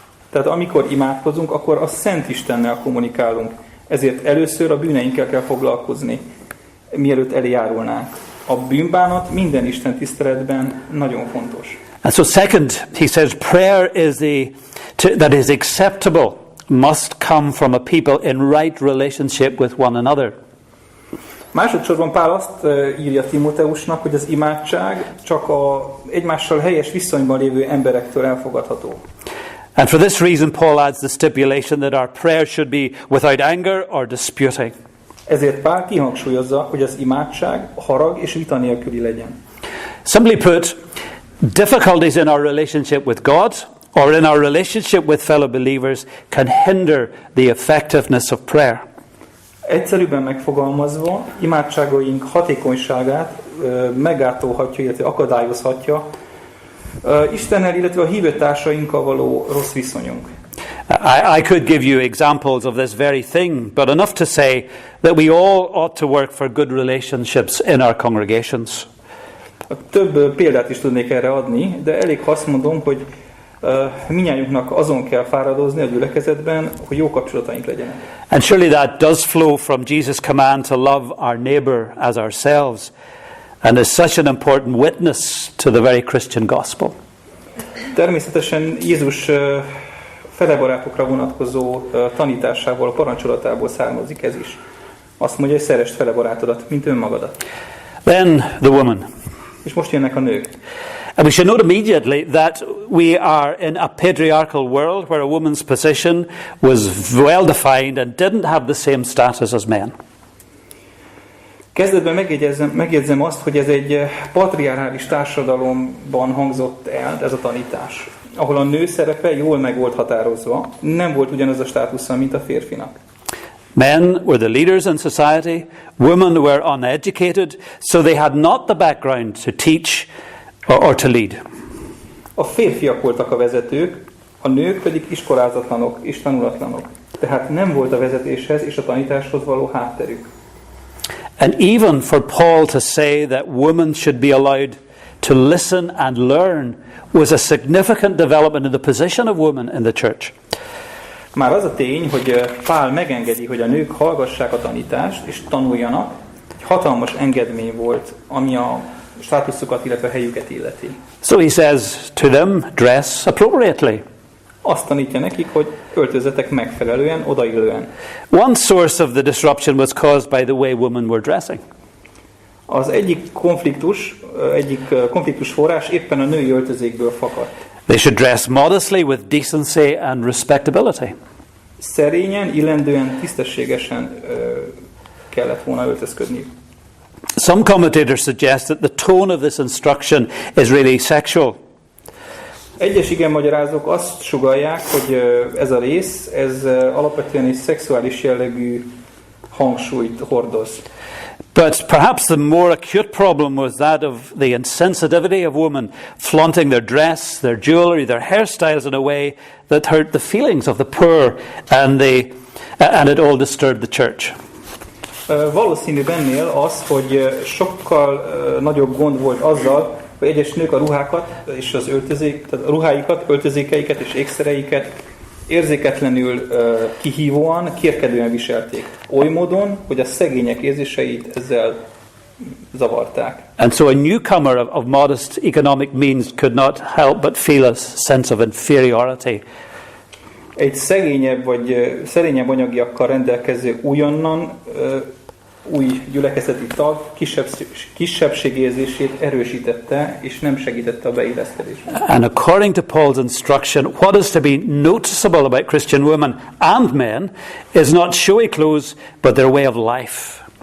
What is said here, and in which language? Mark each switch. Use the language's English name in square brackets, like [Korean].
[Hungarian] Tehát amikor imádkozunk, akkor a Szent Istennel kommunikálunk. Ezért először a bűneinkkel kell foglalkozni, mielőtt eljárulnánk. A bűnbánat minden istentiszteletben nagyon fontos. [English] And so second, he says prayer that is acceptable must come from a people in right relationship with one another. [Hungarian] Másodszorban Pál azt írja Timóteusnak, hogy az imádság csak egymással helyes viszonyban lévő emberektől elfogadható. [English] And for this reason Paul adds the stipulation that our prayer should be without anger or disputing. [Hungarian] Ezért Pál kihangsúlyozza, hogy az imádság harag és vita nélküli legyen. [English] Simply put, difficulties in our relationship with God or in our relationship with fellow believers can hinder the effectiveness of prayer. [Hungarian] Egyszerűbben megfogalmazva, imádságaink hatékonyságát meggátolhatja, illetve akadályozhatja Istennel, illetve a hívőtársainkkal való rossz viszonyunk. [English] I could give you examples of this very thing, but enough to say that we all ought to work for good relationships in our congregations. [Hungarian] Több példát is tudnék erre adni, de elég ha azt mondom, hogy mindnyájunknak azon kell fáradozni a gyülekezetben, hogy jó kapcsolataink legyenek. [English] And surely that does flow from Jesus' command to love our neighbor as ourselves, and is such an important witness to the very Christian gospel. [Hungarian] Természetesen Jézus felebarátokra vonatkozó tanításából, parancsolatából származik ez is. Azt mondja, hogy szeresd felebarátodat, mint önmagadat. [English] Then the woman. [Hungarian] És most jönnek a nők. [English] And we should note immediately that we are in a patriarchal world where a woman's position was well defined and didn't have the same status as men. [Hungarian] Kezdetben megjegyzem azt, hogy ez egy patriarchális társadalomban hangzott el, ez a tanítás, ahol a nő szerepe jól meg volt határozva, nem volt ugyanaz a státusza, mint a férfinak. [English] Men were the leaders in society, women were uneducated, so they had not the background to teach or to lead. [Hungarian] A férfiak voltak a vezetők, a nők pedig iskolázatlanok és tanulatlanok. Tehát nem volt a vezetéshez és a tanításhoz való hátterük. [English] And even for Paul to say that women should be allowed to listen and learn was a significant development in the position of women in the church. [Hungarian] Már az a tény, hogy Pál megengedi, hogy a nők hallgassák a tanítást és tanuljanak, egy hatalmas engedmény volt, ami a státuszukat, illetve helyüket illeti. [English] So he says to them, dress appropriately. [Hungarian] Azt tanítja nekik, hogy öltözzetek megfelelően, odaillően. [English] One source of the disruption was caused by the way women were dressing. [Hungarian] Az egyik konfliktus forrás éppen a női öltözékből fakadt. [English] They should dress modestly with decency and respectability. [Hungarian] Szerényen, illendően, tisztességesen kellett volna öltözködni. [English] Some commentators suggest that the tone of this instruction is really sexual. [Hungarian] Egyes igenmagyarázók azt sugallják, hogy ez a rész, ez alapvetően egy szexuális jellegű hangsúlyt hordoz. [English] But perhaps the more acute problem was that of the insensitivity of women flaunting their dress, their jewelry, their hairstyles in a way that hurt the feelings of the poor and it all disturbed the church. [Hungarian] Valószínűbb ennél az, hogy sokkal nagyobb gond volt azzal, hogy egyes nők a ruhákat és az tehát a ruháikat, öltözékeiket és ékszereiket érzéketlenül kihívóan, kérkedően viselték. Oly módon, hogy a szegények érzéseit ezzel zavarták. [English] And so a newcomer of modest economic means could not help but feel a sense of inferiority. [Hungarian] Egy szegényebb vagy szerényebb anyagiakkal rendelkező újonnan új gyülekezeti tag kisebbségérzését erősítette, és nem segítette a beilleszkedésben. [English] And according to Paul's instruction, what is to be noticeable about Christian women and men is not showy clothes, but their way of life.